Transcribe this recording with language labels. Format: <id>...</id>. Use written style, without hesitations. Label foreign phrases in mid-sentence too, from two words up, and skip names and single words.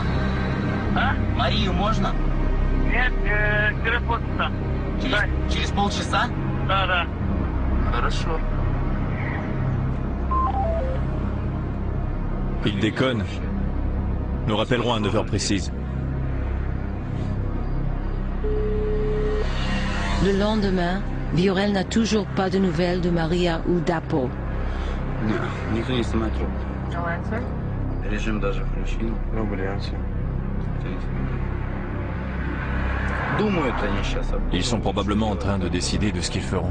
<ru>А? Марию можно? Нет, через полчаса. Через полчаса? Да. Хорошо.</ru> <fr>Il déconne. Nous rappellerons à 9h précises. Le lendemain, Viorel n'a toujours pas de nouvelles de Maria ou d'Apo.</fr> <ru>Никто не снимает трубку.</ru> <en>No answer?</en> <ru>Режим даже включил. Ну, блин, все. Думают они сейчас.</ru> <fr>Ils sont probablement en train de décider de ce qu'ils feront.</fr>